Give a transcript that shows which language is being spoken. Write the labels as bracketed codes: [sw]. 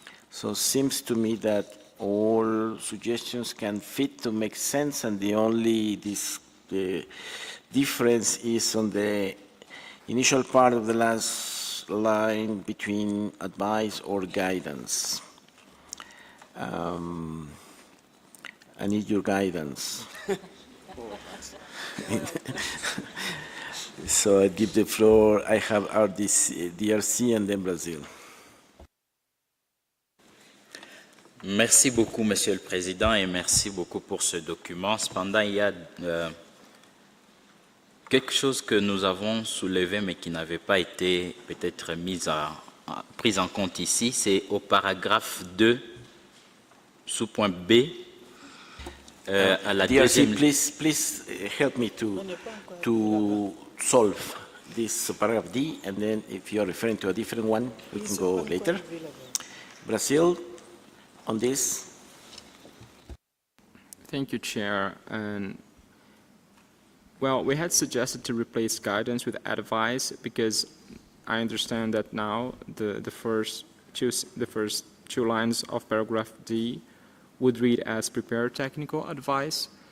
[en] So it seems to me that all suggestions can fit to make sense, and the only the difference is on the initial part of the last line between advice or guidance. I need your guidance. So I give the floor. I have RDC, DRC and then Brazil. [fr] Merci beaucoup, Monsieur le Président, et merci beaucoup pour ce document. Cependant, il y a quelque chose que nous avons soulevé, mais qui n'avait pas été peut-être prise en compte ici. C'est au paragraphe 2, sous point B, à la deuxième... [en] Please help me to solve this paragraph D, and then if you are referring to a different one, we can go later. Brazil, on this. Thank you, Chair. And well, we had suggested to replace guidance with advice because I understand that now the first two lines of paragraph D would read as prepare technical advice.